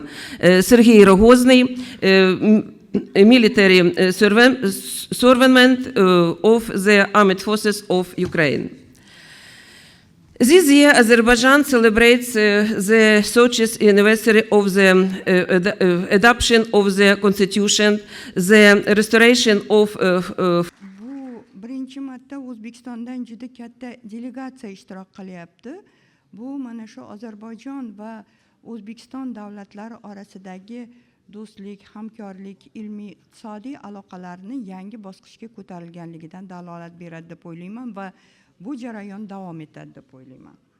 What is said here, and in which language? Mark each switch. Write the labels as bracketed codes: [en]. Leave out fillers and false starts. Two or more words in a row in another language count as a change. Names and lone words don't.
[en] Sergei Rogozny, military servant of the armed forces of Ukraine. This year, Azerbaijan celebrates the 30th anniversary of the adoption of the constitution, the restoration of [uz] Bu birinchi marta O'zbekistondan juda katta delegatsiya ishtirok qilyapti. Bu mana shu Ozarbayjon va O'zbekiston davlatlari orasidagi do'stlik, hamkorlik, ilmiy, iqtisodiy aloqalarni yangi bosqichga ko'tarilganligidan dalolat beradi deb o'ylayman va bu jarayon davom etadi deb o'ylayman.